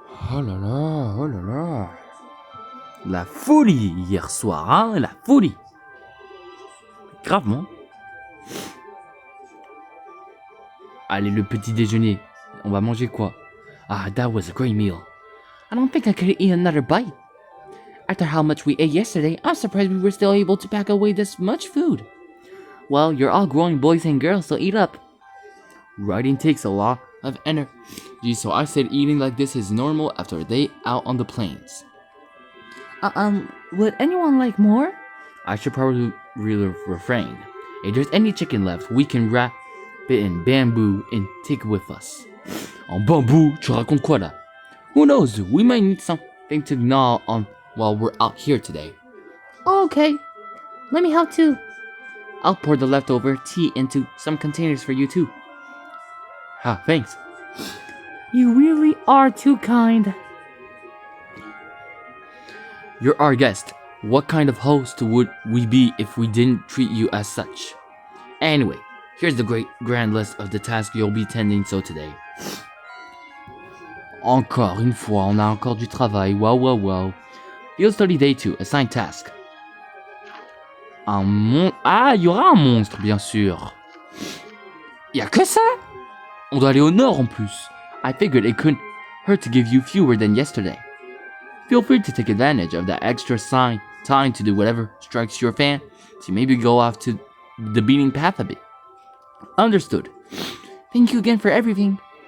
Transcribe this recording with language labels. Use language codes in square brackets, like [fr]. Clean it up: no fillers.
[fr] Oh là là, oh là là. La folie hier soir, hein? La folie. Gravement. Allez, le petit déjeuner. On va manger quoi? [en] Ah, that was a great meal. I don't think I could eat another bite. After how much we ate yesterday, I'm surprised we were still able to pack away this much food. Well, you're all growing boys and girls, so eat up. Writing takes a lot of energy, so I said eating like this is normal after a day out on the plains. Would anyone like more? I should probably refrain. If there's any chicken left, we can wrap it in bamboo and take it with us. [fr] En bambou? Tu racontes quoi là? [en] Who knows? We might need something to gnaw on while we're out here today. Oh, okay. Let me help too. I'll pour the leftover tea into some containers for you too. Ah, thanks. You really are too kind. You're our guest. What kind of host would we be if we didn't treat you as such? Anyway, here's the grand list of the tasks you'll be tending to today. [fr] Encore une fois, on a encore du travail. Wow. [en] Field Study Day 2, assigned task. [fr] Ah, il y aura un monstre, bien sûr. Y'a que ça? On doit aller au nord en plus. [en] I figured it couldn't hurt to give you fewer than yesterday. Feel free to take advantage of that extra time to do whatever strikes your fancy. Maybe go off to the beaten path a bit. Understood. Thank you again for everything.